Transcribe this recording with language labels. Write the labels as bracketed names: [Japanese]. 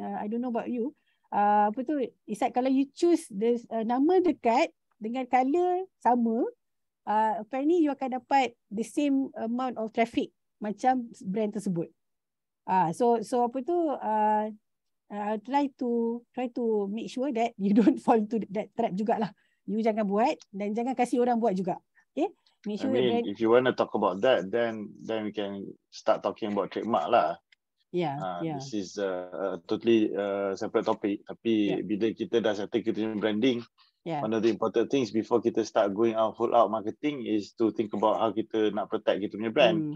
[English] I don't know about you. It's like [Malay] kalau [English] you choose [Malay] nama dekat dengan [English] color sama, apparently you [Malay] akan dapat [English] the same amount of traffic [Malay] macam brand tersebut. [English] So [Malay] apa tu, [English] try to make sure that you don't fall into that trap [Malay] jugalah. You jangan buat dan jangan kasih orang buat juga. [English] Okay? Make sure if you want to talk about that, then we can start talking about trademark lah. This is a totally separate topic. [Malay] Tapi bila kita dah settle kita punya branding, [English] one of the important things before [Malay] kita start [English] going out full out marketing is to think about how [Malay] kita nak [English] protect [Malay] kita punya [English] brand.